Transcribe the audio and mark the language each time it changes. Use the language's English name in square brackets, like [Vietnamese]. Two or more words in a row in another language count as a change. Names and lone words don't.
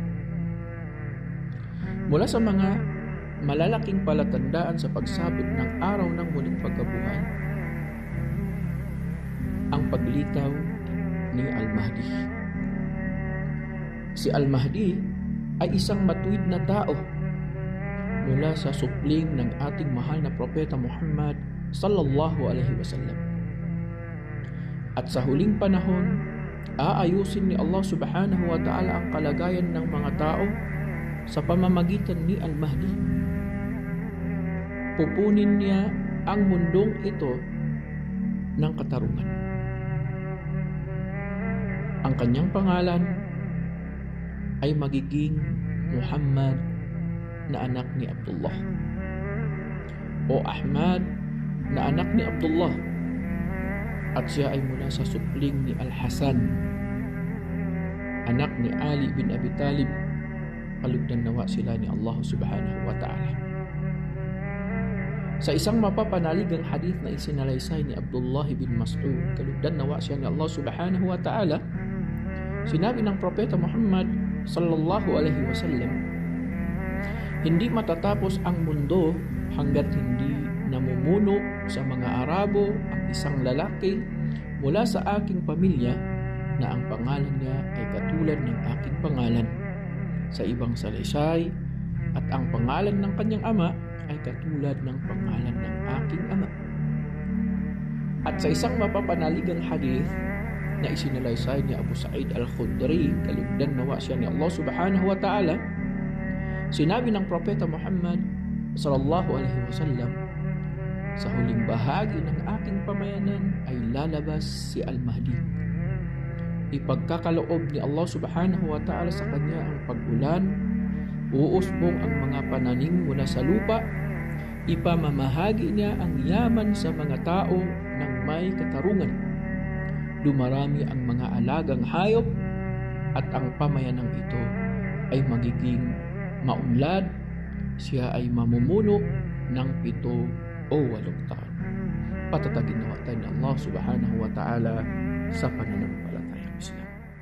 [Filipino] Mula sa mga malalaking palatandaan sa pagsapit ng araw ng muling pagkabuhay, ang paglitaw ni Al-Mahdi. Si Al-Mahdi ay isang matuwid na tao mula sa supling ng ating mahal na propeta Muhammad [Arabic] صلى الله عليه وسلم. [Filipino] At sa huling panahon, aayusin ni Allah [Arabic] سبحانه وتعالى [Filipino] ang kalagayan ng mga tao sa pamamagitan ni Al-Mahdi. Pupunin niya ang mundong ito ng katarungan. Ang kanyang pangalan ay magiging Muhammad na anak ni Abdullah o Ahmad na anak ni Abdullah, at siya ay mula sa supling ni Al-Hasan, anak ni Ali bin Abi Talib, kalugdan nawa sila ni Allah [Arabic] سبحانه وتعالى. [Filipino] Sa isang mapapanaligang hadith na isinalaysay ni Abdullah bin Mas'ud, kalugdan nawa siya ni Allah subhanahu [Arabic] وتعالى, [Filipino] sinabi ng propeta Muhammad [Arabic] صلى الله عليه وسلم, [Filipino] hindi matatapos ang mundo hanggat hindi namumuno sa mga Arabo ang isang lalaki mula sa aking pamilya na ang pangalan niya ay katulad ng aking pangalan sa ibang salaysay, at ang pangalan ng kanyang ama ay katulad ng pangalan ng aking ama. At sa isang mapapanaligang hadith na isinalaysay ni Abu Sa'id Al-Khudri, kalugdan nawa siya ni Allah [Arabic] سبحانه وتعالى, [Filipino] sinabi ng propeta Muhammad [Arabic] صلى الله عليه وسلم, [Filipino] sa huling bahagi ng aking pamayanan ay lalabas si Al-Mahdi. Ipagkakaloob ni Allah [Arabic] سبحانه وتعالى [Filipino] sa kanya ang pag-ulan, uusbong ang mga pananim mula sa lupa, ipamamahagi niya ang yaman sa mga tao ng may katarungan, dumarami ang mga alagang hayop, at ang pamayanang ito ay magiging maunlad, siya ay mamumuno ng 7 o 8 taon. Patatagin nawa tayo ni Allah [Arabic] سبحانه وتعالى [Filipino] sa pananampalatayang Islam.